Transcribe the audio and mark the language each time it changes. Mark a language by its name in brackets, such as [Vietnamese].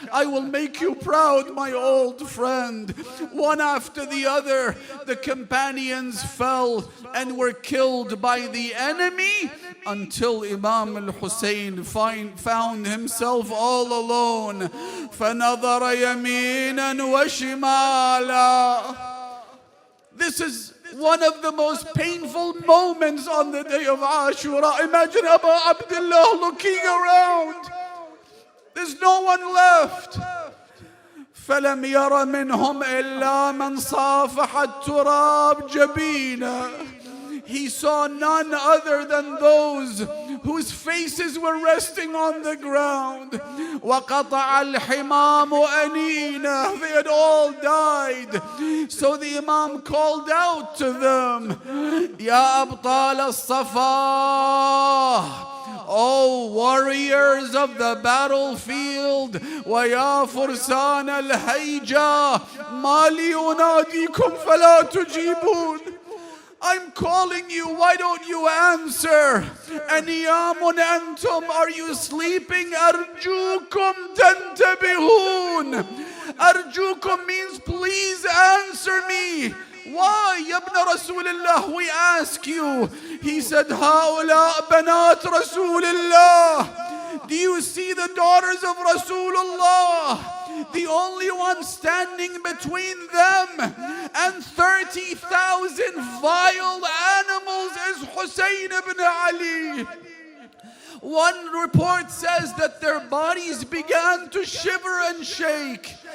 [English] I will make you proud, my old friend. One after the other, the companions fell and were killed by the enemy until Imam al-Hussein found himself all alone. [Arabic] فنظر يمينا وشمالا. [English] This is one of the most painful moments on the day of Ashura. Imagine Abu Abdullah looking around. There's no one left. [Arabic] فلم ير منهم إلا من صافح التراب جبينا. [English] He saw none other than those whose faces were resting on the ground. [Arabic] وَقَطَعَ الْحِمَامُ أَنِينَ. [English] They had all died. So the Imam called out to them, [Arabic] يَا أَبْطَالَ الصَّفَا. [English] O warriors of the battlefield, [Arabic] وَيَا فُرْسَانَ الْهَيْجَةِ مَا لِي أُنَادِيكُمْ فَلَا تُجِيبُونَ. [English] I'm calling you, why don't you answer? [Arabic] أَنِيَامٌ أَنْتُمْ. [English] Are you sleeping? [Arabic] أَرْجُوكُمْ تَنْتَبِهُونَ. [English] أَرْجُوكُمْ means please answer me. Why, Ya ibn Rasulullah, we ask you. He said, [Arabic] هَؤُلَاء بَنَاتْ رَسُولِ اللَّهِ. [English] Do you see the daughters of Rasulullah? The only one standing between them and 30,000 vile animals is Hussain ibn Ali. One report says that their bodies began to shiver and shake.